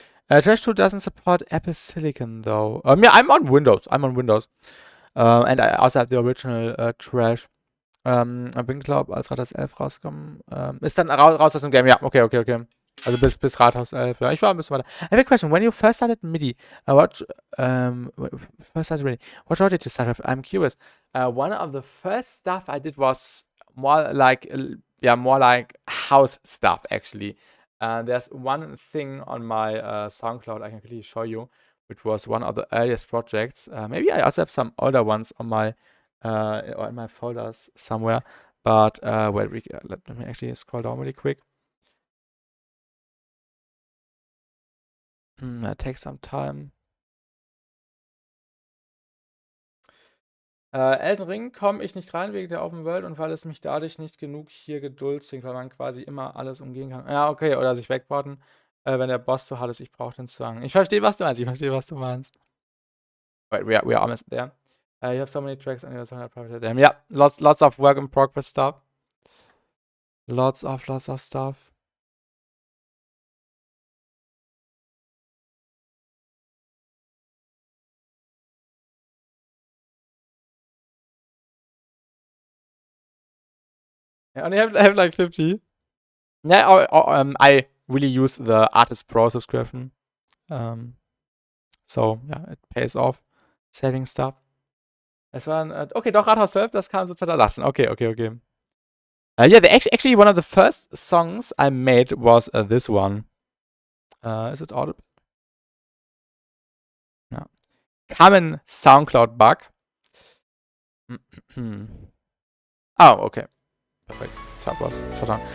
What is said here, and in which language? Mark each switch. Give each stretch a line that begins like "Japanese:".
English: Trash 2 doesn't support Apple Silicon though. Yeah, I'm on Windows. And I also have the original Trash.
German: Bin, glaube als Rathaus 11 rausgekommen. Ist dann raus aus dem Game. Ja, okay. Also bis Rathaus 11. Ja, ich war ein bisschen weiter.
English: I have a question. When you first started MIDI, what did you start with? I'm curious. One of the first stuff I did was more like house stuff actually. There's one thing on my SoundCloud I can quickly show you, which was one of the earliest projects. Maybe I also have some older ones on my or in my folders somewhere. But let me actually scroll down really quick. That takes some time.
German: Elden Ring komme ich nicht rein wegen der Open World und weil es mich dadurch nicht genug hier Geduld zwingt, weil man quasi immer alles umgehen kann. Ja, okay, oder sich wegporten, wenn der Boss so hart ist, ich brauche den Zwang. Ich verstehe, was du meinst.
English: Wait, we are almost there. You have so many tracks on your song. Damn, yeah, lots of work in progress stuff. Lots of stuff. I only have like 50. Yeah, I really use the Artist Pro subscription. So, ja, it pays off. Saving stuff.
German: Es war okay, doch, Rathaus 12, das kam so 2018. Okay.
English: Yeah, actually one of the first songs I made was this one. Is it audible? No. Common SoundCloud bug. Oh, okay. Perfect. Tab was shut down.